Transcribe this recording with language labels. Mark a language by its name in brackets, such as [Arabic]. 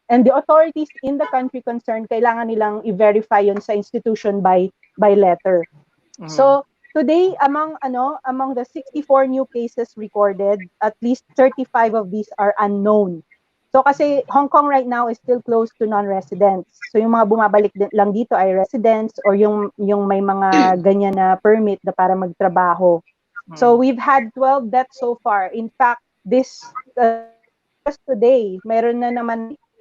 [English] And the authorities in the country concerned, [Filipino] kailangan nilang i-verify yon sa [English] institution by letter. So today, among the 64 new cases recorded, at least 35 of these are unknown. So kasi Hong Kong right now is still closed to non-residents. [Filipino] So yung mga bumabalik lang dito ay residents or yung may mga ganyan na permit na para magtrabaho. [English] So we've had 12 deaths so far. In fact, just today, [Filipino] meron na naman.